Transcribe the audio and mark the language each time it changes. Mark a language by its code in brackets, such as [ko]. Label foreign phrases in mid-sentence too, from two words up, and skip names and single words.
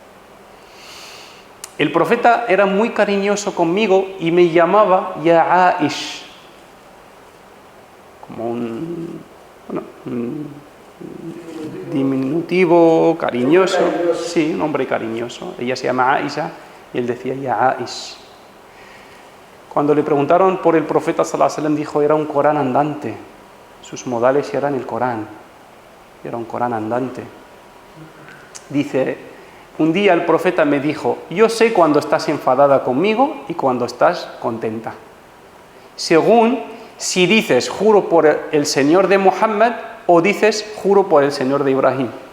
[es] El profeta era muy cariñoso conmigo y me llamaba Ya Aish, como un diminutivo, cariñoso. Sí, un hombre cariñoso. Ella se llama Aisha y él decía Ya Aish. Cuando le preguntaron por el profeta [ar] صلى الله عليه وسلم, [es] dijo, era un Corán andante. Sus modales eran el Corán. Era un Corán andante. Dice, un día el profeta me dijo, yo sé cuando estás enfadada conmigo y cuando estás contenta. Según si dices juro por el Señor de Muhammad o dices juro por el Señor de Ibrahim.